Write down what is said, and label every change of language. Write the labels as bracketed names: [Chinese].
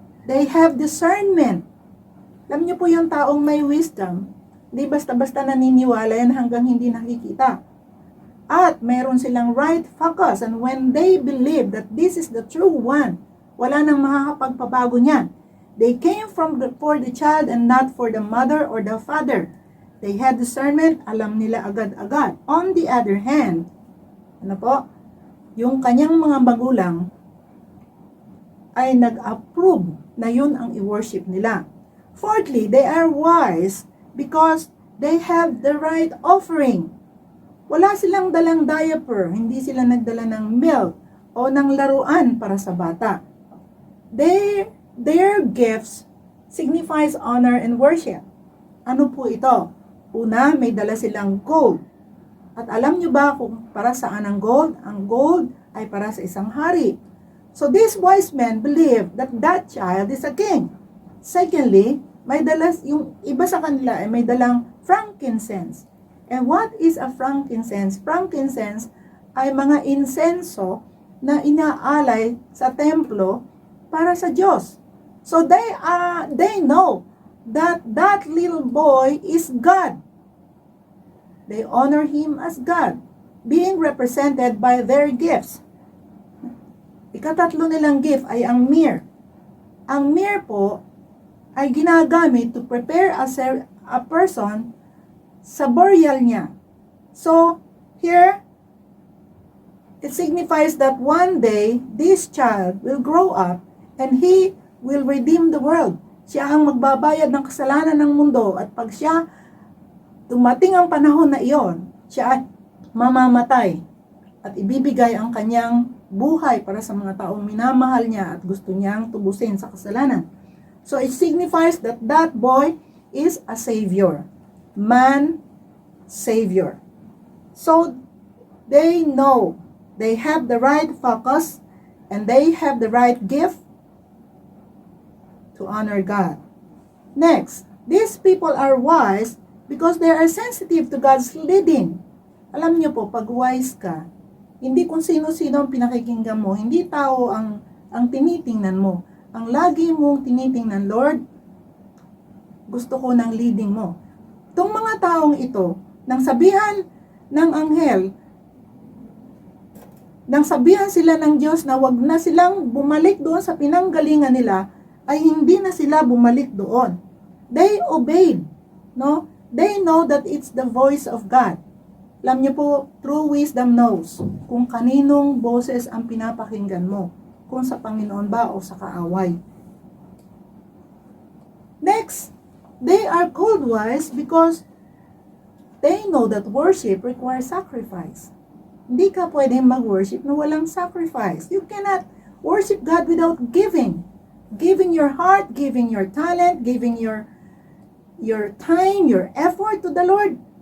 [English] They have discernment. [Filipino] Alam niyo po yung taong may wisdom, hindi basta-basta naniniwala yan hanggang hindi nakikita. At mayroon silang [English] right focus. And when they believe that this is the true one, [Filipino] wala nang makakapagpabago niyan. [English] They came for the child and not for the mother or the father. They had discernment, [Filipino] alam nila agad-agad. [English] On the other hand, [Filipino] yung kanyang mga magulang ay nag-approve na yun ang i-worship nila. [English] Fourthly, they are wise because they have the right offering. [Filipino] Wala silang dalang diaper, hindi sila nagdala ng milk o ng laruan para sa bata. [English] Their gifts signifies honor and worship. [Filipino] Ano po ito? Una, may dala silang gold. At alam nyo ba kung para saan ang gold? Ang gold ay para sa isang hari. [English] So these wise men believe that that child is a king. [Filipino] Secondly, may dala, yung iba sa kanila ay may dalang frankincense. [English] And what is a frankincense? [Filipino] Frankincense ay mga insenso na inaalay sa templo para sa Diyos. [English] So they know that that little boy is God. They honor him as God, being represented by their gifts. [Filipino] Ikatatlo nilang gift ay ang myrrh. Ang myrrh po ay ginagamit [English] to prepare a person [Filipino] sa burial niya. [English] So, here, it signifies that one day, this child will grow up and he will redeem the world. [Filipino] Siya ang magbabayad ng kasalanan ng mundo, at pag siya dumating ang panahon na iyon, siya ay mamamatay at ibibigay ang kanyang buhay para sa mga taong minamahal niya at gusto niyang tubusin sa kasalanan. [English] So it signifies that that boy is a savior. Man, savior. So they know, they have the right focus, and they have the right gift to honor God. Next, these people are wise because they are sensitive to God's leading. [Filipino] Alam niyo po, pag wise ka, hindi kung sino-sino ang pinakikinggan mo, hindi tao ang tinitingnan mo. Ang lagi mong tinitingnan, Lord, gusto ko ng leading mo. Itong mga taong ito, nang sabihan ng anghel, nang sabihan sila ng Diyos na wag na silang bumalik doon sa pinanggalingan nila, ay hindi na sila bumalik doon. [English] They obeyed, no? They know that it's the voice of God. [Filipino] Alam niyo po, [English] true wisdom knows [Filipino] kung kaninong boses ang pinapakinggan mo, kung sa Panginoon ba o sa kaaway. [English] Next, they are called wise because they know that worship requires sacrifice. [Filipino] Hindi ka pwedeng mag-worship na walang sacrifice. [English] You cannot worship God without giving. Giving your heart, giving your talent, giving your time, your effort to the Lord.